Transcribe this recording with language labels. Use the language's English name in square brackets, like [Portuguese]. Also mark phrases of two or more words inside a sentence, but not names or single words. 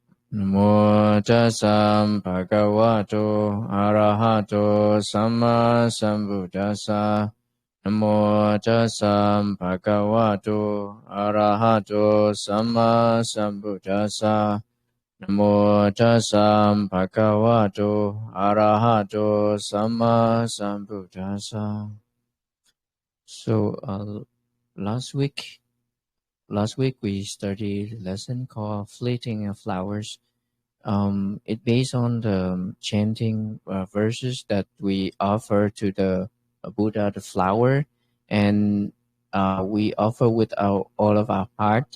[Pali] Namo Tassam Bhagavato Arahato Sama Sambuddhassa. Namo Tassam Bhagavato Arahato Sama Sambuddhassa. Namo Tassam Bhagavato Arahato Sama Sambuddhassa. [English] So last week we studied a lesson called Fleeting Flowers. It based on the chanting verses that we offer to the Buddha, the flower, and we offer with all of our heart.